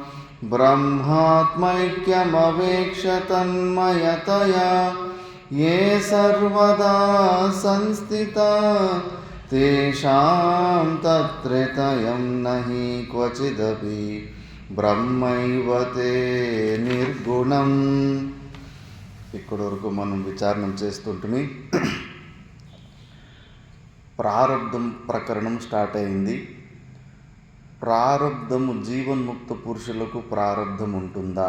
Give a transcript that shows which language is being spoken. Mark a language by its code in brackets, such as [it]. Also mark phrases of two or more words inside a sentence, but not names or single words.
[sa] ब्रह्मात्मैक्यमवेक्ष्य तन्मयतया ये सर्वदा संस्थिता तेषां तत्त्रितयं न हि क्वचिदपि ब्रह्मैव ते निर्गुणं. [te] ఇక్కడి వరకు మనం విచారణం చేస్తుంటుని ప్రారబ్ధం ప్రకరణం స్టార్ట్ అయింది. ప్రారబ్ధము జీవన్ముక్త పురుషులకు ప్రారబ్ధం ఉంటుందా?